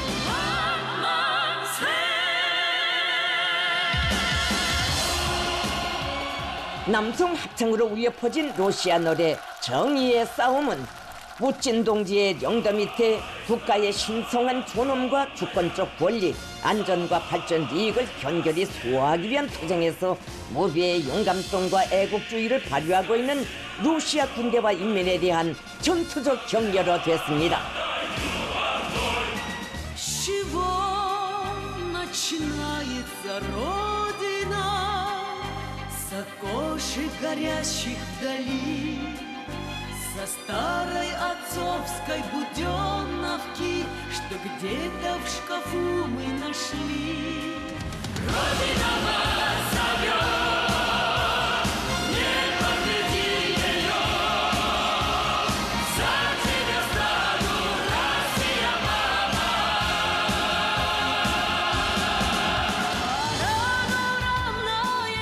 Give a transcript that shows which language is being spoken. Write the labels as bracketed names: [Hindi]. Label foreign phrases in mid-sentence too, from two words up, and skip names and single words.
[Korean] 남성 합창으로 울려 퍼진 러시아 노래 정의의 싸움은 멋진 동지의 영도 밑에 국가의 신성한 존엄과 주권적 권리, 안전과 발전 이익을 견결히 수호하기 위한 투쟁에서 무비의 용감성과 애국주의를 발휘하고 있는 러시아 군대와 인민에 대한 전투적 격려로 됐습니다. [Russian] Со старой отцовской буденовки, что где-то в шкафу мы нашли. Родина вас зовет, не подведи ее, за тебя стану, Россия, мама.